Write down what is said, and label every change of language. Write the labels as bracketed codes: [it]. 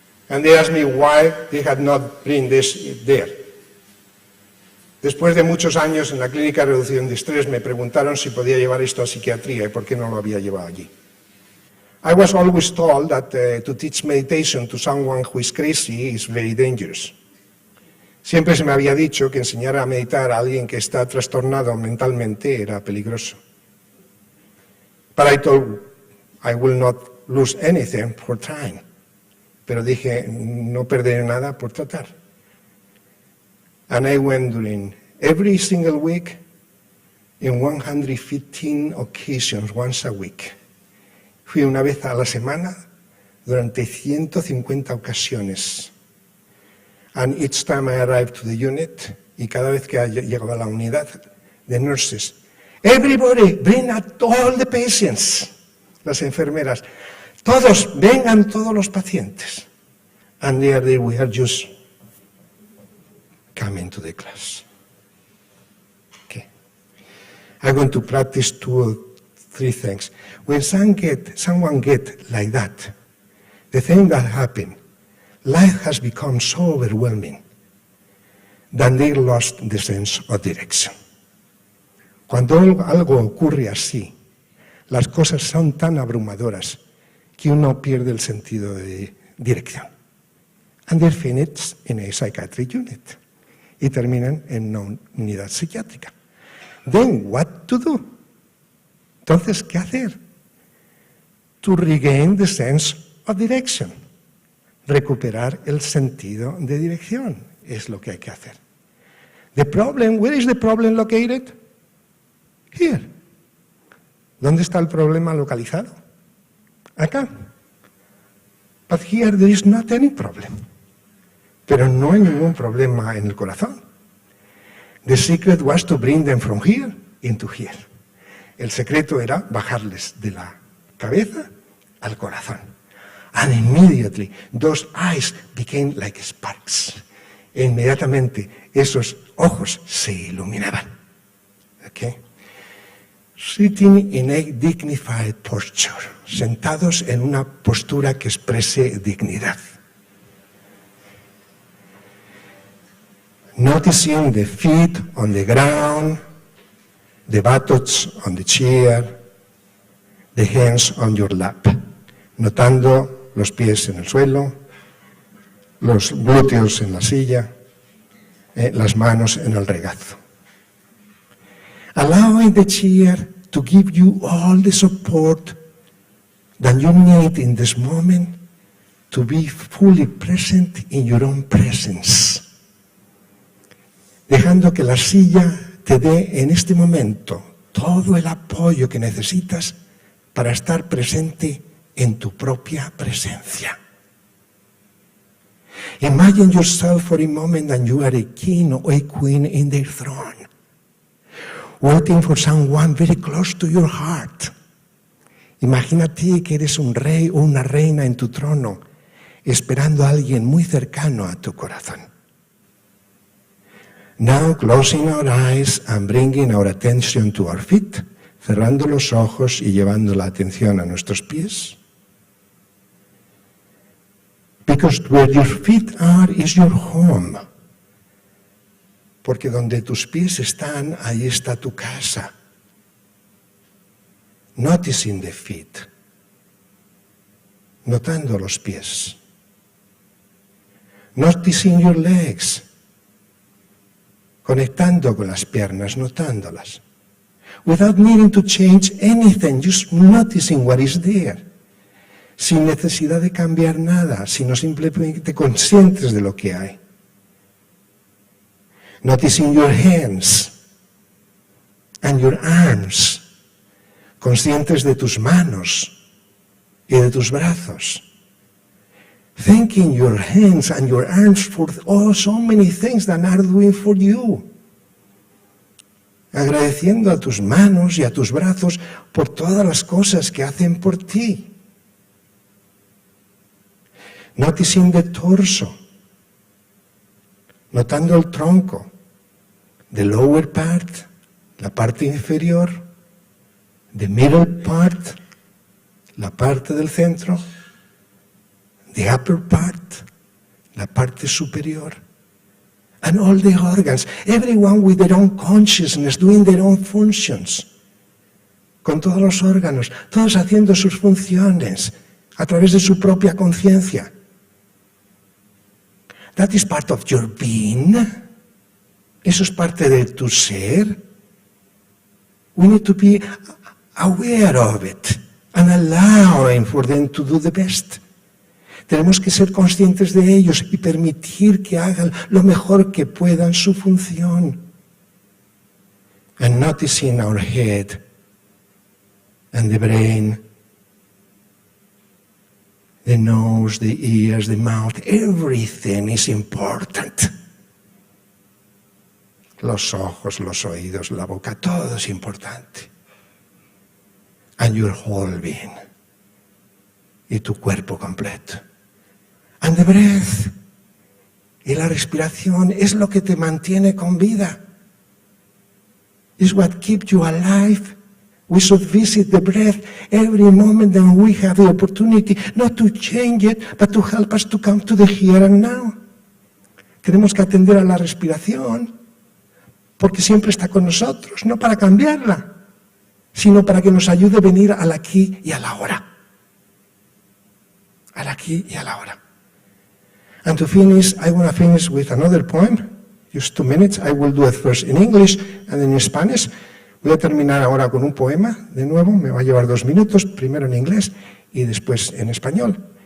[en] And they asked me why they had not bring this there. [es] Después de muchos años en la clínica de reducción de estrés, me preguntaron si podía llevar esto a psiquiatría y por qué no lo había llevado allí. [en] I was always told that to teach meditation to someone who is crazy is very dangerous. [es] Siempre se me había dicho que enseñar a meditar a alguien que está trastornado mentalmente era peligroso. [en] But I thought I will not lose anything for trying. [es] Pero dije, no perderé nada por tratar. [en] And I went during every single week in 115 occasions, once a week. [es] Fui una vez a la semana durante 150 ocasiones. [en] And each time I arrived to the unit, [es] y cada vez que llegaba a la unidad, [en] the nurses, everybody, bring out all the patients. [es] Las enfermeras, todos, vengan todos los pacientes. [en] And there they were just coming to the class. Okay. I'm going to practice 2 or 3 things. When someone get like that, the thing that happened, life has become so overwhelming that they lost the sense of direction. [es] Cuando algo ocurre así, las cosas son tan abrumadoras que uno pierde el sentido de dirección. [en] And they're finished in a psychiatric unit. [es] Y terminan en una unidad psiquiátrica. [en] Then what to do? [es] Entonces, ¿qué hacer? [en] To regain the sense of direction. [es] Recuperar el sentido de dirección es lo que hay que hacer. [en] The problem, where is the problem located? Here. [es] ¿Dónde está el problema localizado? Acá. [en] But here there is not any problem. [es] Pero no hay ningún problema en el corazón. [en] The secret was to bring them from here into here. [es] El secreto era bajarles de la cabeza al corazón. [en] And immediately those eyes became like sparks. [es] E inmediatamente esos ojos se iluminaban. Okay? [en] Sitting in a dignified posture. [es] Sentados en una postura que exprese dignidad. [en] Noticing the feet on the ground, the buttocks on the chair, the hands on your lap. [es] Notando los pies en el suelo, los glúteos en la silla, las manos en el regazo. [en] Allowing the chair to give you all the support that you need in this moment to be fully present in your own presence. [es] Dejando que la silla te dé en este momento todo el apoyo que necesitas para estar presente en tu propia presencia. [en] Imagine yourself for a moment that you are a king or a queen in their throne, waiting for someone very close to your heart. [es] Imagínate que eres un rey o una reina en tu trono, esperando a alguien muy cercano a tu corazón. [en] Now, closing our eyes and bringing our attention to our feet, [es] cerrando los ojos y llevando la atención a nuestros pies. [en] Because where your feet are is your home. [es] Porque donde tus pies están, ahí está tu casa. [en] Noticing the feet. [es] Notando los pies. [en] Noticing your legs. [es] Conectando con las piernas, notándolas. [en] Without needing to change anything, just noticing what is there. [es] Sin necesidad de cambiar nada, sino simplemente conscientes de lo que hay. [en] Noticing your hands and your arms. [es] Conscientes de tus manos y de tus brazos. [en] Thanking your hands and your arms for so many things that are doing for you. [es] Agradeciendo a tus manos y a tus brazos por todas las cosas que hacen por ti. [en] Noticing the torso. [es] Notando el tronco. [en] The lower part, [es] la parte inferior. [en] The middle part, [es] la parte del centro. [en] The upper part, [es] la parte superior. [en] And all the organs, everyone with their own consciousness, doing their own functions. [es] Con todos los órganos, todos haciendo sus funciones a través de su propia conciencia. [en] That is part of your being. [es] Eso es parte de tu ser. [en] We need to be aware of it and allowing for them to do the best. [es] Tenemos que ser conscientes de ellos y permitir que hagan lo mejor que puedan su función. [en] And noticing our head and the brain, the nose, the ears, the mouth, everything is important. [es] Los ojos, los oídos, la boca, todo es importante. [en] And your whole being. [es] Y tu cuerpo completo. [en] And the breath. [es] Y la respiración es lo que te mantiene con vida. [en] Is what keeps you alive. We should visit the breath every moment that we have the opportunity, not to change it, but to help us to come to the here and now. [es] Tenemos que atender a la respiración, porque siempre está con nosotros, no para cambiarla, sino para que nos ayude a venir al aquí y a la ahora. Al aquí y a la ahora. [en] And to finish, I want to finish with another poem. Just 2 minutes. I will do it first in English and then in Spanish. [es] Voy a terminar ahora con un poema, de nuevo, me va a llevar 2 minutos, primero en inglés y después en español.